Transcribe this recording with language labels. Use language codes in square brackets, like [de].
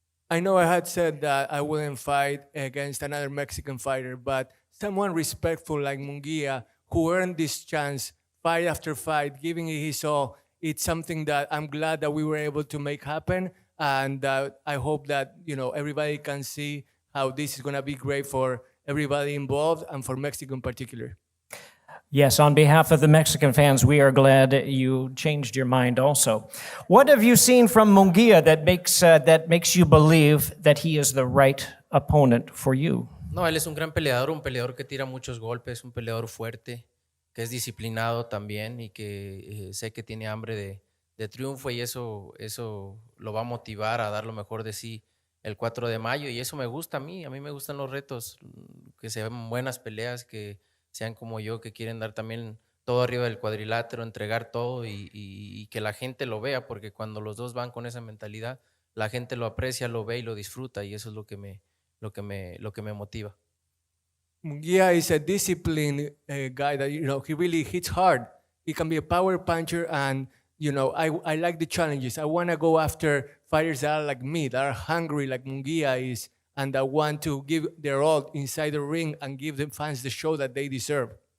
[en] I know I had said that I wouldn't fight against another Mexican fighter, but someone respectful like Munguía, who earned this chance fight after fight, giving it his all, it's something that I'm glad that we were able to make happen, and I hope that everybody can see how this is going to be great for everybody involved and for Mexico in particular. Yes, on behalf of the Mexican fans, we are glad you changed your mind also. What have you seen from Munguía that makes you believe that he is the right opponent for you? [es] No, él es un gran peleador, un peleador que tira muchos golpes, un peleador fuerte, que es disciplinado también y que sé que tiene hambre de triunfo y eso lo va a motivar a dar lo mejor de sí el 4 de mayo y eso me gusta a mí me gustan los retos, que sean buenas peleas, que sean como yo, que quieren dar también todo arriba del cuadrilátero, entregar todo y que la gente lo vea, porque cuando los dos van con esa mentalidad, la gente lo aprecia, lo ve y lo disfruta y eso es lo que me motiva. [en] Munguía is a disciplined guy that, he really hits hard. He can be a power puncher and, I like the challenges. I want to go after fighters that are like me, that are hungry like Munguía is, and that want to give their all inside the ring and give the fans the show that they deserve.